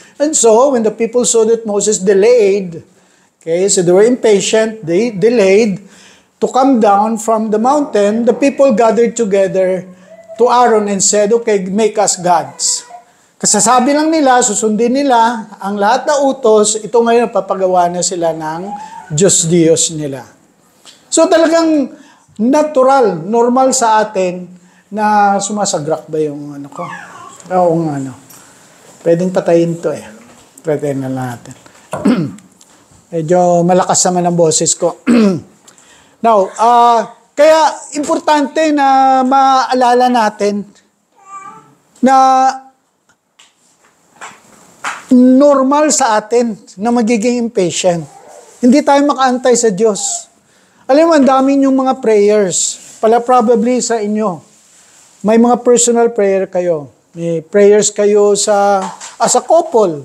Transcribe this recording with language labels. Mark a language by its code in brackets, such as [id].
[en] And so, when the people saw that Moses delayed, so they were impatient, they delayed to come down from the mountain. The people gathered together to Aaron and said, okay, make us gods. [tl] Kasasabi lang nila, susundin nila ang lahat na utos, ito ngayon papagawa na sila ng Diyos nila. So talagang natural, normal sa atin na sumasagrak ba yung ano ko? Oo nga, ano. Pwedeng patayin to eh. Pwede na natin. Medyo malakas naman ang boses ko. Now, kaya importante na maalala natin na normal sa atin na magiging impatient. Hindi tayo makaantay sa Diyos. Alam mo, ang dami yung mga prayers. Probably sa inyo. May mga personal prayer kayo. May prayers kayo [en] as a couple.